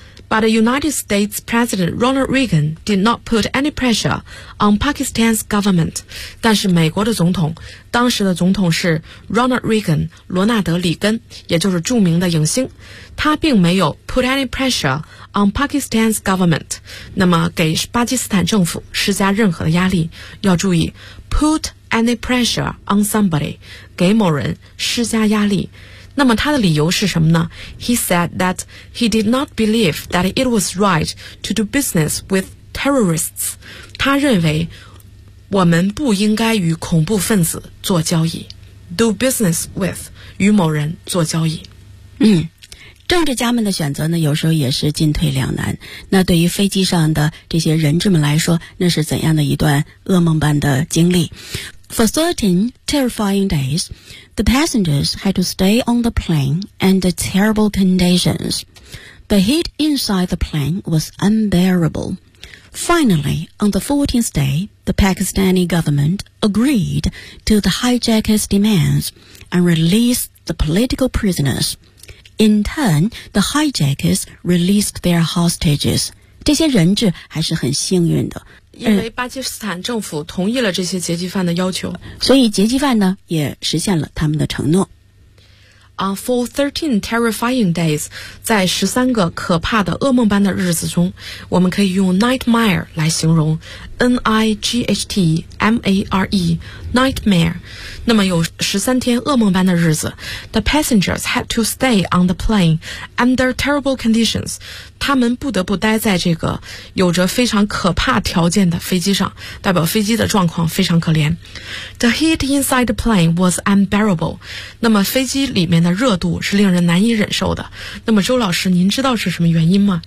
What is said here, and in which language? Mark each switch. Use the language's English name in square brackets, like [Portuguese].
[English] But the United States President Ronald Reagan did not put any pressure on Pakistan's government. [Chinese] 但是美国的总统，当时的总统是 Ronald Reagan, 罗纳德·里根，也就是著名的影星。他并没有 [English] put any pressure on Pakistan's government, [Chinese] 那么给巴基斯坦政府施加任何的压力。要注意 [English] put any pressure on somebody, [Chinese] 给某人施加压力。那么他的理由是什么呢？ [English] He said that he did not believe that it was right to do business with terrorists. [Chinese] 他认为我们不应该与恐怖分子做交易。 [English] Do business with， [Chinese] 与某人做交易。政治家们的选择呢，有时候也是进退两难。那对于飞机上的这些人质们来说，那是怎样的一段噩梦般的经历？ [English] For 13 terrifying days, the passengers had to stay on the plane under terrible conditions. The heat inside the plane was unbearable. Finally, on the 14th day, the Pakistani government agreed to the hijackers' demands and released the political prisoners. In turn, the hijackers released their hostages. [Chinese] 这些人质还是很幸运的，因为巴基斯坦政府同意了这些劫机犯的要求，所以劫机犯呢也实现了他们的承诺。 [English] For 13 terrifying days, [Chinese] 在13个可怕的噩梦般的日子中，我们可以用 nightmare 来形容， N-I-G-H-T-M-A-R-E, nightmare. 那么有13天噩梦般的日子， [English] The passengers had to stay on the plane under terrible conditions. [Chinese] 他们不得不待在这个有着非常可怕条件的飞机上，代表飞机的状况非常可怜。 [English] The heat inside the plane was unbearable. [Chinese] 那么飞机里面的热度是令人难以忍受的。那么周老师，您知道是什么原因吗？